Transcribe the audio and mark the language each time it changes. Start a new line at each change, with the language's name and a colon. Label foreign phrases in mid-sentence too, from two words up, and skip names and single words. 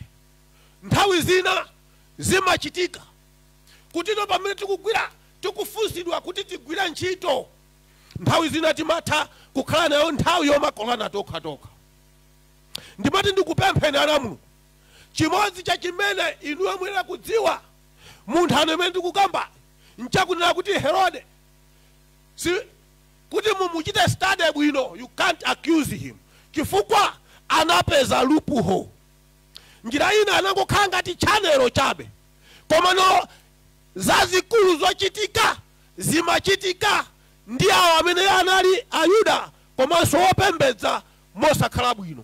Nyanja: Nthawi zina zimachitika kutino pamene tikugwira tikufunsidwa kuti tigwira ntchito, nthawi zina timatha kukhala nayo nthawi yomakolana tokha. Ndimati ndikupempheni ana Mulungu, chimodzi cha chimene inuyo mwina kudziwa munthu amene ndikukamba nchakunena kuti Herode kuti mumuchite study bwino,
English: you can't accuse him
Nyanja: chifukwa anapeza
English: loophole.
Nyanja: Njira ina anangokhala ngati chanelo chabe, komano zazikulu zochitika zimachitika ndi awo amene anali Ayuda komanso opembedza mosakhala bwino.